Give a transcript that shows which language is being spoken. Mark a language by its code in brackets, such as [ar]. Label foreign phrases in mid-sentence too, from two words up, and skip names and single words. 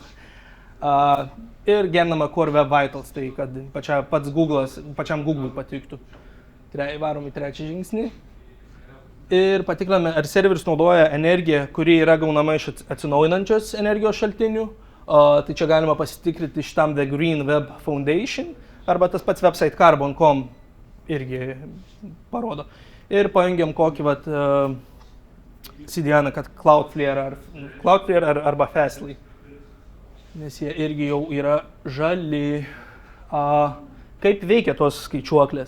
[lt] Ir gerinama Core Web Vitals, tai kad pačiam Google'ui patiktų. Varom į trečią žingsnį. Ir patikriname, ar serveris naudoja energiją, kuri yra gaunama iš atsinaujinančios energijos šaltinių. Tai čia galima pasitikrinti šitam The Green Web Foundation, arba tas pats website carbon.com irgi parodo. Ir pajungiam kokį CDN, kad Cloudflare arba Fastly. Nes jie irgi jau yra žali. Kaip veikia tos skaičiuoklės?